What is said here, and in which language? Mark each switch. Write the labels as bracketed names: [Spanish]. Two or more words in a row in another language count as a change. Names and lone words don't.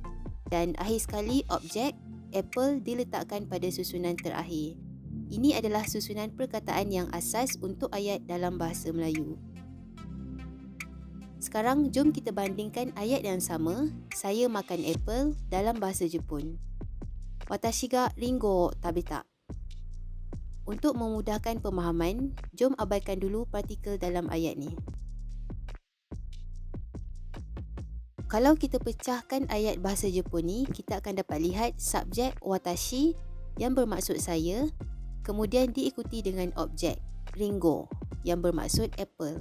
[Malay] Dan akhir sekali objek apple diletakkan pada susunan terakhir. Ini adalah susunan perkataan yang asas untuk ayat dalam bahasa Melayu. Sekarang jom kita bandingkan ayat yang sama, saya makan apple dalam bahasa Jepun. [Japanese] 私がりんご食べた. [Malay] Untuk memudahkan pemahaman, jom abaikan dulu partikel dalam ayat ni. Kalau kita pecahkan ayat bahasa Jepun ni, kita akan dapat lihat subjek watashi yang bermaksud saya, kemudian diikuti dengan objek ringo yang bermaksud apple.